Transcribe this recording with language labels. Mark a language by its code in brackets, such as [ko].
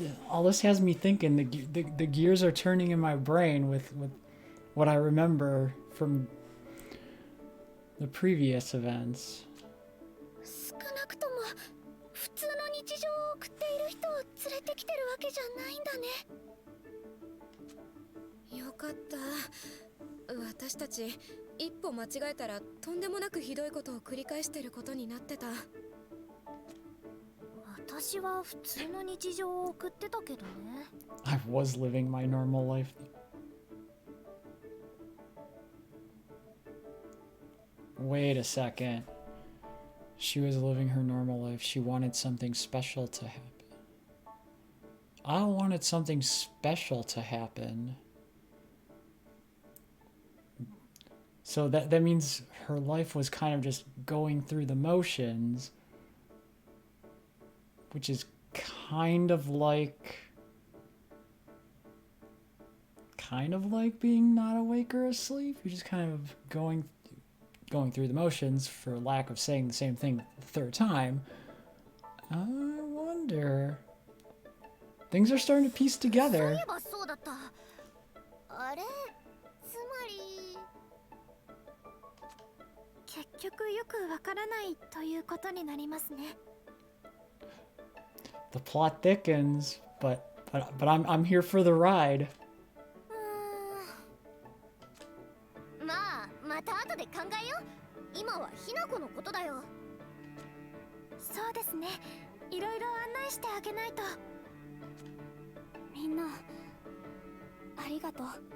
[en] All this has me thinking. The gears are turning in my brain with what I remember from the previous events. [ja] 少なくとも普通の日常を送っている人を連れてきてるわけじゃないんだね。よかった。私たち一歩間違えたらとんでもなくひどいことを繰り返してることになってた。私は普通の日常を送ってたけどね。 [en] I was living my normal life. Wait a second. She was living her normal life. She wanted something special to happen. I wanted something special to happen. So that means her life was kind of just going through the motions, which is kind of like being not awake or asleep. You're just kind of going through the motions, for lack of saying the same thing the third time. I wonder. Things are starting to piece together. [ja] そういえばそうだった。あれ、つまり結局よくわからないということになりますね。 [en] The plot thickens, but I'm here for the ride. [ja] まあまた後で考えよう。今はひなこのことだよ。そうですね。いろいろ案内してあげないと。みんなありがとう。